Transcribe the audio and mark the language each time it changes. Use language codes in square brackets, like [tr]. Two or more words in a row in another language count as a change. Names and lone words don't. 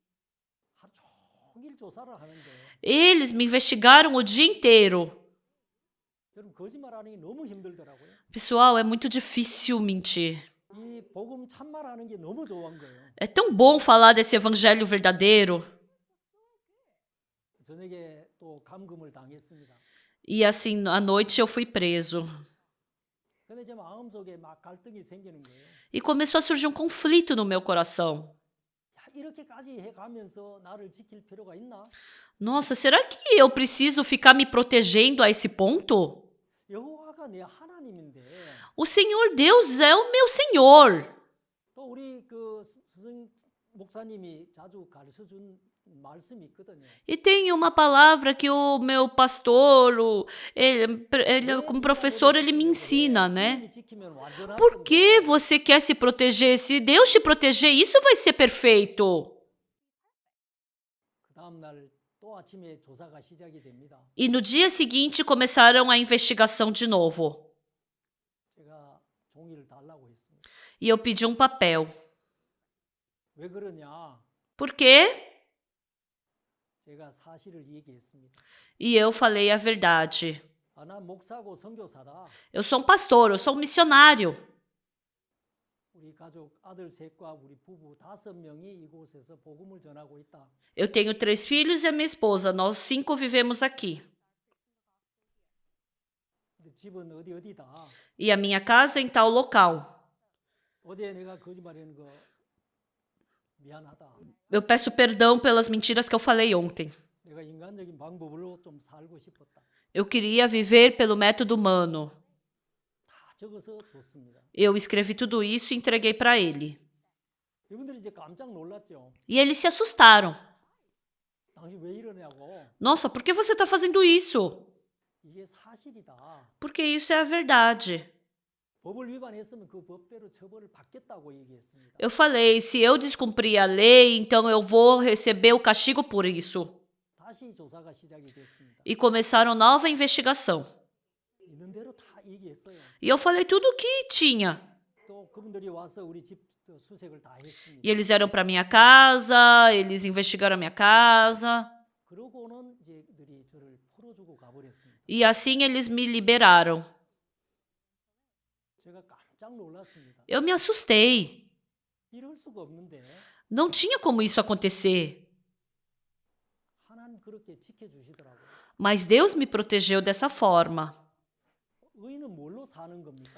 [pt] Eles me investigaram o dia inteiro. Pessoal, é muito difícil mentir. É tão bom falar desse evangelho verdadeiro. [ko] 저녁에 또 감금을 당했습니다. [pt] E assim, à noite eu fui preso. [ko] 근데 제 마음속에 막 갈등이 생기는 거예요. [pt] E começou a surgir um conflito no meu coração. [ko] 야, 이렇게까지 해가면서 나를 지킬 필요가 있나? [pt] Nossa, será que eu preciso ficar me protegendo a esse ponto? [ko] 여호와가 내 하나님인데 [pt] O Senhor Deus é o meu Senhor. [ko] 또 우리 그 스승 목사님이 자주 가르쳐 준 말씀이 있거든요. [pt] E tem uma palavra que o meu pastor, como professor, ele me ensina, né? [ko] 주님이 지키면 완전할 [pt] Por que [ko] 건데 [pt] você quer se proteger? Se Deus te proteger, isso vai ser perfeito. [ko] 그 다음 날 또 아침에 조사가 시작이 됩니다. [pt] E no dia seguinte começaram a investigação de novo. [ko] 제가 종이를 달라고 했습니다. [pt] E eu pedi um papel. [ko] 왜 그러냐? [pt] Por quê? [ko] 제가 사실을 얘기했습니다. [pt] E eu falei a verdade. [ko] 아, 난 목사고 선교사다. [pt] Eu sou um pastor, eu sou um missionário. [ko] 우리 가족 아들 셋과 우리 부부 5명이 이곳에서 복음을 전하고 있다. [pt] Eu tenho 3 filhos e a minha esposa. Nós 5 vivemos aqui. [ko] 근데 집은 어디다. [pt] E a minha casa em tal local. [ko] 어제 내가 거짓말하는 거 미안하다. [pt] Eu peço perdão pelas mentiras que eu falei ontem. [ko] 내가 인간적인 방법으로 좀 살고 싶었다. [pt] Eu queria viver pelo método humano. [ko] 다 적어서 줬습니다. [pt] Eu escrevi tudo isso e entreguei para ele. [ko] 이분들이 이제 깜짝 놀랐죠. [pt] E eles se assustaram. [ko] 당신 왜 이러냐고. [pt] Nossa, por que você está fazendo isso? [ko] 이게 사실이다. [pt] Porque isso é a verdade. [ko] 법을 위반했으면 그 법대로 처벌을 받겠다고 얘기했습니다. [pt] Eu falei, se eu descumprir a lei, então eu vou receber o castigo por isso. [ko] 다시 조사가 시작이 됐습니다. [pt] E começaram nova investigação. [ko] 있는 대로 다 얘기했어요. [pt] E eu falei tudo o que tinha. [ko] 또 그분들이 와서 우리 집 수색을 다 했습니다. [pt] E eles vieram para minha casa, eles investigaram a minha casa. [ko] 그러고는 이제 그들이 저를 풀어주고 가버렸습니다. [pt] E assim eles me liberaram. [ko] 제가 깜짝 놀랐습니다. [pt] Eu me assustei. [ko] 이럴 수가 없는데 [pt] Não tinha como isso acontecer. [ko] 하나님 그렇게 지켜주시더라고요. [pt] Mas Deus me protegeu dessa forma. [ko] 의인은 뭘로 사는 겁니까?